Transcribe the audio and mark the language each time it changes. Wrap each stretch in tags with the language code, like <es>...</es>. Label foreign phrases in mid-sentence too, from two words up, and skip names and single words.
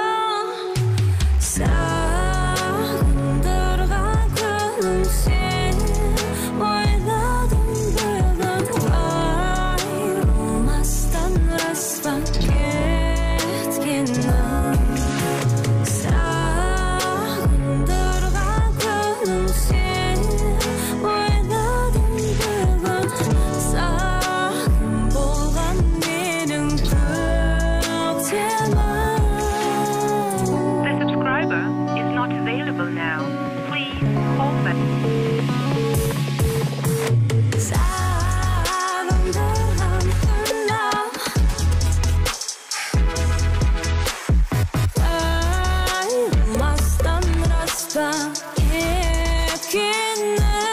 <kk>Сағындырған күнім сені ойладым бүгін, айырылмастан распан кеткенім. Сағындырған күнім сені ойладым бүгін, сағым болған менің көктемім.</kk> <en>The subscriber is not available now. Please call back.</en> <kk>Сағындырған күнім айырылмастан распан кеткенім.</kk>